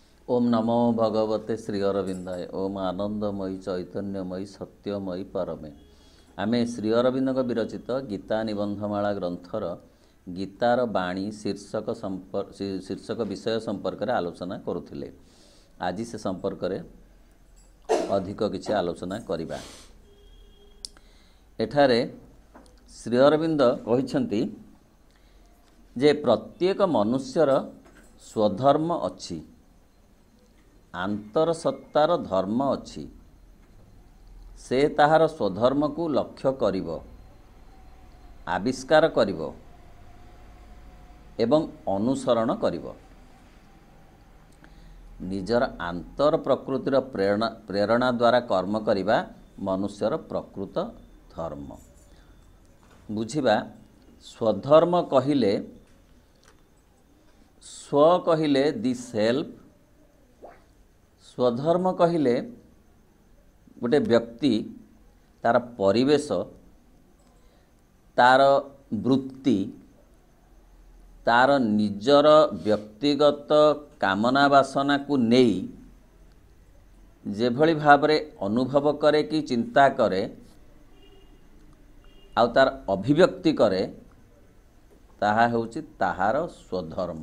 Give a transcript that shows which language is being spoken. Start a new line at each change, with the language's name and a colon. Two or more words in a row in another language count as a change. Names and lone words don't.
Sanskrit: ओम नमो भगवते श्री अरविंदाय। ओम आनंदमयी चैतन्यमयी सत्यमयी परमे।
Odia: ଆମେ ଶ୍ରୀ ଅରବିନ୍ଦ ବିରଚିତ ଗୀତା ନିବନ୍ଧମାଳା ଗ୍ରନ୍ଥର ଗୀତାର ବାଣୀ ଶୀର୍ଷକ ବିଷୟ ସମ୍ପର୍କ ରେ ଆଲୋଚନା କରୁଥିଲେ। ଆଜି ସେ ସମ୍ପର୍କ ରେ ଅଧିକ କିଛି ଆଲୋଚନା କରିବା। ଏଠାରେ ଶ୍ରୀ ଅରବିନ୍ଦ କହିଛନ୍ତି ଯେ ପ୍ରତ୍ୟେକ ମନୁଷ୍ୟର ସ୍ୱଧର୍ମ ଅଛି, ଆନ୍ତରସତ୍ତାର ଧର୍ମ ଅଛି। ସେ ତାହାର ସ୍ୱଧର୍ମ କୁ ଲକ୍ଷ୍ୟ କରିବ, ଆବିଷ୍କାର କରିବ ଏବଂ ଅନୁସରଣ କରିବ। ନିଜର ଆନ୍ତର ପ୍ରକୃତିର ପ୍ରେରଣା ଦ୍ୱାରା କର୍ମ କରିବା ମନୁଷ୍ୟର ପ୍ରକୃତ ଧର୍ମ। ବୁଝିବା ସ୍ୱଧର୍ମ କହିଲେ, ସ୍ୱ କହିଲେ
English: the self.
Odia: ସ୍ୱଧର୍ମ କହିଲେ ଗୋଟେ ବ୍ୟକ୍ତି ତାର ପରିବେଶ, ତାର ବୃତ୍ତି, ତାର ନିଜର ବ୍ୟକ୍ତିଗତ କାମନା ବାସନା କୁ ନେଇ ଯେଉଁଭଳି ଭାବରେ ଅନୁଭବ କରେ କି ଚିନ୍ତା କରେ ଆଉ ତାର ଅଭିବ୍ୟକ୍ତି କରେ, ତାହା ହେଉଛି ତାହାର ସ୍ୱଧର୍ମ।